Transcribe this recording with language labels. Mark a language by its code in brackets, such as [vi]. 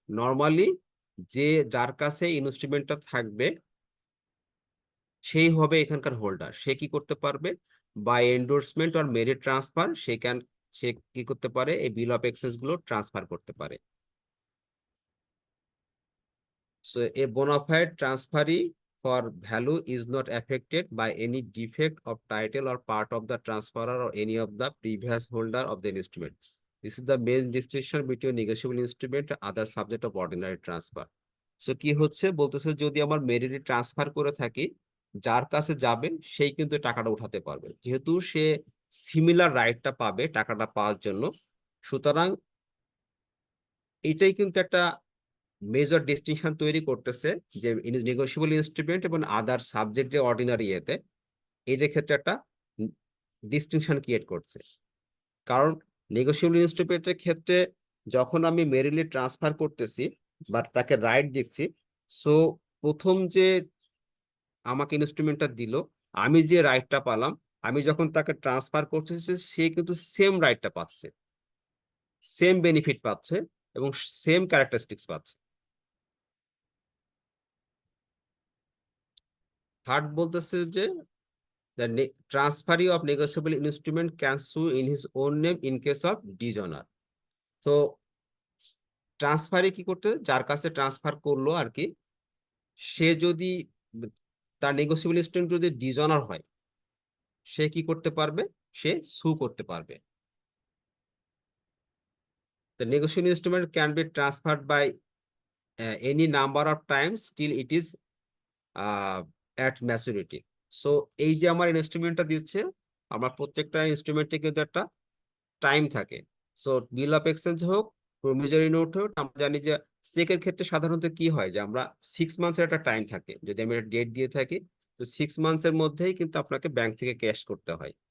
[bn] Normally যে যার কাছে ইনস্ট্রুমেন্টটা থাকবে সেই হবে এখানকার হোল্ডার। সে কি করতে পারবে, [en] by endorsement or merit transfer সে can [bn] say কি করতে পারে, এই বিল অফ এক্সচেঞ্জ গুলো ট্রান্সফার করতে পারে। [en] So a bona fide transferee for value is not affected by any defect of title or part of the transferor or any of the previous holder of the instrument. This is the main distinction between negotiable instrument and other subject of ordinary transfer. [bn] So কি হচ্ছে বলতেছে, যদি আমার মেরিটে transfer করে থাকি, যার কাছে যাবে সেই কিন্তু টাকাটা উঠাতে পারবে, যেহেতু সে সিমিলার রাইটটা পাবে টাকাটা পাওয়ার জন্য। সুতরাং এটাই কিন্তু একটা মেজর ডিস্টিংশন তৈরি করতেছে যে নেগোশিয়েবল ইনস্ট্রুমেন্ট এবং আদার সাবজেক্ট যে অর্ডিনারি এতে, এদের ক্ষেত্রে একটা ডিস্টিংশন ক্রিয়েট করছে। কারণ নেগোশিয়েবল ইনস্ট্রুমেন্টের ক্ষেত্রে যখন আমি মেরিলি ট্রান্সফার করতেছি বা তাকে রাইট দিচ্ছি, সো প্রথম যে আমাকে ইনস্ট্রুমেন্টটা দিল, আমি যে রাইটটা পালাম, আমি যখন তাকে ট্রান্সফার করতেছি সে কিন্তু সেম রাইটটা পাচ্ছে, সেম বেনিফিট পাচ্ছে এবং সেম ক্যারেক্টারিস্টিক্স পাচ্ছে। থার্ড বলতেছে যে [en] the transferee of negotiable instrument can sue in his own name in case of dishonor. [bn] তো ট্রান্সফারে কি করতে, যার কাছে ট্রান্সফার করলো আর কি, সে যদি তার নেগোসিয়েবল ইনস্ট্রুমেন্ট যদি ডিসঅনার হয়, সে কি করতে পারবে, সে সু করতে পারবে। [en] The negotiable instrument can be transferred by any number of times till it is at maturity. [bn] So এই যে আমার ইনস্ট্রুমেন্টটা দিচ্ছে, আমার প্রত্যেকটা ইনস্ট্রুমেন্টে কিন্তু একটা টাইম থাকে। সো বিল অফ এক্সচেঞ্জ হোক, প্রমিজরি নোট হোক, আমরা জানি যে চেকের ক্ষেত্রে সাধারণত কি হয় যে আমরা 6 মান্থসের একটা টাইম থাকে, যদি আমি একটা ডেট দিয়ে থাকি, তো 6 মান্থসের মধ্যেই কিন্তু আপনাকে ব্যাংক থেকে ক্যাশ করতে হয়।